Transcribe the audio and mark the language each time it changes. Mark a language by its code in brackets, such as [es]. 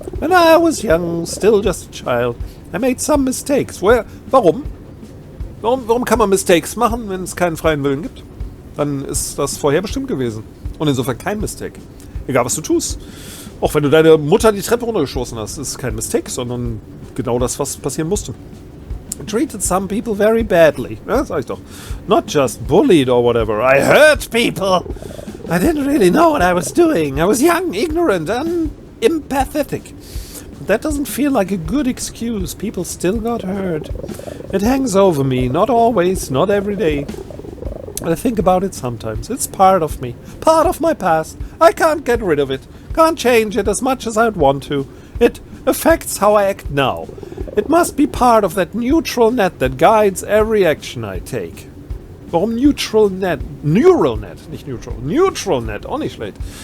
[en] When I was young, still just a child, I made some mistakes. [de] Warum? Warum kann man Mistakes machen, wenn es keinen freien Willen gibt? Dann ist das vorherbestimmt gewesen. Und insofern kein Mistake. Egal, was du tust. Auch wenn du deine Mutter die Treppe runtergeschossen hast, ist kein Mistake, sondern genau das, was passieren musste. [en] I treated some people very badly. [de] Ja, sag ich doch. [en] Not just bullied or whatever. I hurt people. I didn't really know what I was doing. I was young, ignorant, and empathetic. But that doesn't feel like a good excuse. People still got hurt. It hangs over me. Not always, not every day. I think about it sometimes. It's part of me. Part of my past. I can't get rid of it. Can't change it as much as I'd want to. It affects how I act now. It must be part of that neutral net that guides every action I take. [de] Warum Neutral Net? Neural Net, nicht Neutral. Neutral Net, auch nicht schlecht.